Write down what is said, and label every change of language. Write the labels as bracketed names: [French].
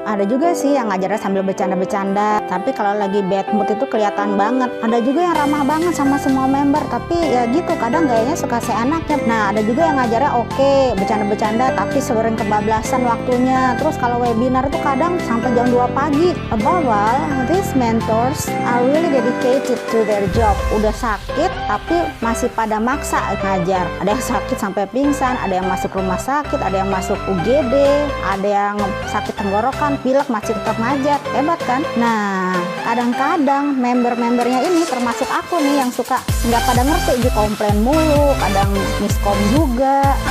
[Indonesian] Ada juga sih yang ngajarnya sambil bercanda-bercanda, tapi kalau lagi bad mood itu kelihatan banget. Ada juga yang ramah banget sama semua member, tapi ya gitu kadang gayanya suka seenaknya. Nah ada juga yang ngajarnya oke, bercanda-bercanda tapi sering kebablasan waktunya. Terus kalau webinar itu kadang sampai jam 2 pagi. [English] Above all, these mentors are really dedicated to their job. [Indonesian] Udah sakit tapi masih pada maksa ngajar. Ada yang sakit sampai pingsan, ada yang masuk rumah sakit, ada yang masuk UGD, ada yang sakit tenggorokan, pilek, masih tetap ngajar. Hebat kan? Nah, kadang-kadang member-membernya ini termasuk aku nih yang suka nggak pada ngerti, komplain mulu, kadang miskom juga.